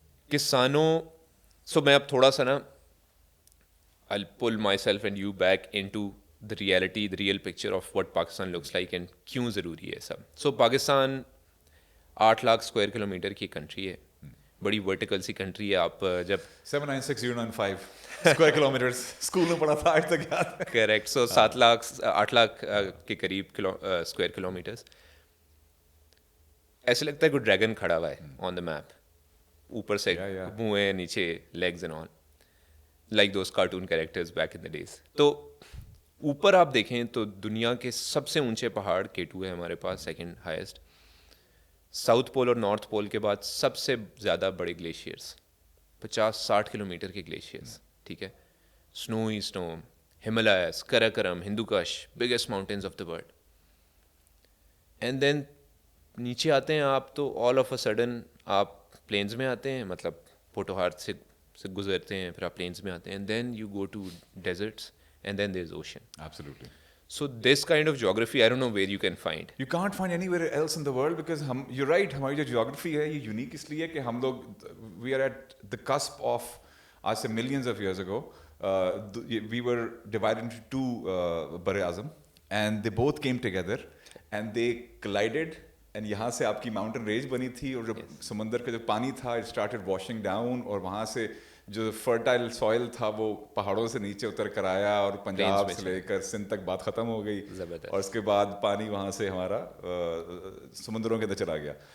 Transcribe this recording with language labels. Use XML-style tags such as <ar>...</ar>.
<en>کسانوں,</en> <ur>سو میں اب تھوڑا سا نا</ur> <en>I'll pull myself and you back into the reality, the real picture of what Pakistan looks like and</en> <ur>کیوں ضروری ہے سب. سو پاکستان 8 لاکھ اسکوائر کلو میٹر کی کنٹری ہے, بڑی ورٹیکل سی کنٹری ہے. آپ جب 796095 اسکوائر کلومیٹر اسکول میں پڑھا تھا, آج تک یاد ہے.</ur> <en>Correct.</en> <ur>سو 8 لاکھ کے قریب اسکوائر کلو میٹرس. ایسے لگتا ہے کوئی ڈریگن کھڑا ہوا ہے آن دا میپ, اوپر سے منہ ہے, نیچے legs and all,</ur> <en>Like those cartoon characters back in the days.</en> <ur>تو اوپر آپ دیکھیں تو دنیا کے سب سے اونچے پہاڑ K2 ہے ہمارے پاس, سیکنڈ ہائیسٹ. ساؤتھ پول اور نارتھ پول کے بعد سب سے زیادہ بڑے گلیشیئرس, 50-60 کلو میٹر کے گلیشیئرس, ٹھیک ہے.</ur> <en>Snow ہی snow, Himalayas, Karakoram, Hindu Kush, biggest mountains of the world.</en> <ur>And then نیچے آتے ہیں آپ تو</ur> <en>all of a sudden</en> <ur>آپ پلینز میں آتے ہیں, مطلب پوٹوہار سے گزرتے ہیں, پھر آپ پلینز میں آتے ہیں,</ur> <en>And then you go to deserts, and then there is ocean. Absolutely. So this kind of geography, I don't know where you can find. You can't find anywhere else in the world because you're right,</en> <ur>ہماری جو geography ہے یہ unique اس لیے کہ ہم لوگ</ur> <en>we are at the cusp of,</en> <ur>آج سے</ur> <en>millions of years ago, we were divided into 2</en> <ur>بر اعظم,</ur> <en>and they both came together and they collided,</en> <ur>and یہاں سے آپ کی ماؤنٹین رینج بنی تھی, اور جو سمندر کا جو پانی تھا</ur> <en>it started washing down,</en> <ur>اور وہاں سے جو فرٹائل سوائل تھا وہ پہاڑوں سے نیچے اتر کر آیا, اور پنجاب سے لے کر سندھ تک بات ختم ہو گئی, اور اس کے بعد پانی وہاں سے ہمارا سمندروں کے اندر چلا گیا.</ur>